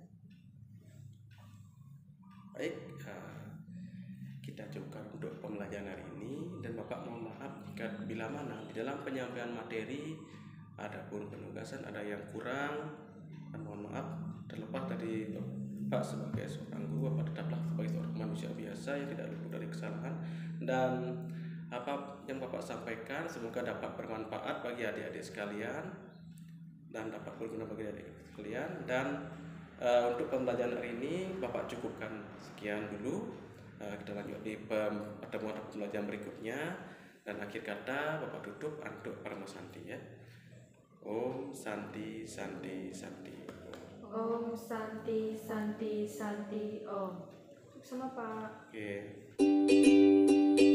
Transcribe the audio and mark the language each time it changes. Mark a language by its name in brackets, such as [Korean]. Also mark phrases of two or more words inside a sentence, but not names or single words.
[Indonesian] Baik, kita cukupkan untuk pembelajaran hari ini, dan Bapak mohon maaf jika bila mana di dalam penyampaian materi adapun penugasan ada yang kurang, dan mohon maaf terlepas dari Bapak sebagai seorang guru, Bapak tetaplah sebagai seorang manusia biasa yang tidak luput dari kesalahan, dan apa yang Bapak sampaikan semoga dapat bermanfaat bagi adik-adik sekalian dan dapat berguna bagi adik-adik sekalian. Dan untuk pembelajaran hari ini Bapak cukupkan sekian dulu. Kita lanjut di pertemuan pembelajaran berikutnya, dan akhir kata Bapak tutup untuk [Sanskrit] Parma Santi [Indonesian] ya. [Sanskrit] Om Santi Santi Santi. Om Santi Santi Santi Om. [Indonesian] Sama Pak. Oke.